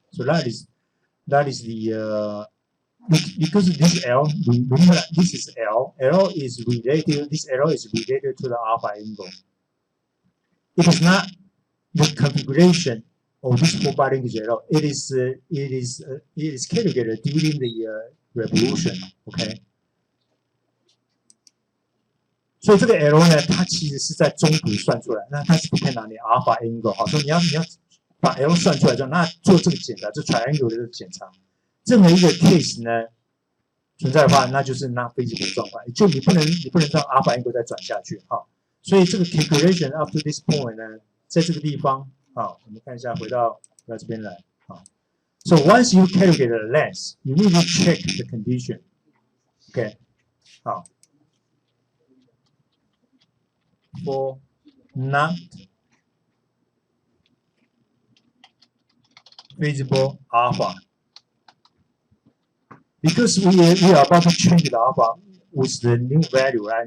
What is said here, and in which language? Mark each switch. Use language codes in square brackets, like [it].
[en] So that is the because this L, remember this is L. L is related. This L is related to the alpha angle. It is not the configuration of this four-bar linkage L. It is calculated during the revolution. Okay. [zh] 所以这个 L 呢，它其实是在中途算出来，那它是 [en] depend on [zh] 你 alpha angle 好，所以你要把 L 算出来之后，那做这个检查，就 triangle 的检查，任何一个 case 呢存在的话，那就是 not feasible 状况，就你不能让 alpha angle 再转下去哈。所以这个 [en] calculation up to this point [zh] 呢，在这个地方啊，我们看一下，回到这边来啊。 [en] So once you calculate the length, you need to check the condition. OK， 好。 For not feasible alpha, because we are about to change the alpha with the new value, right?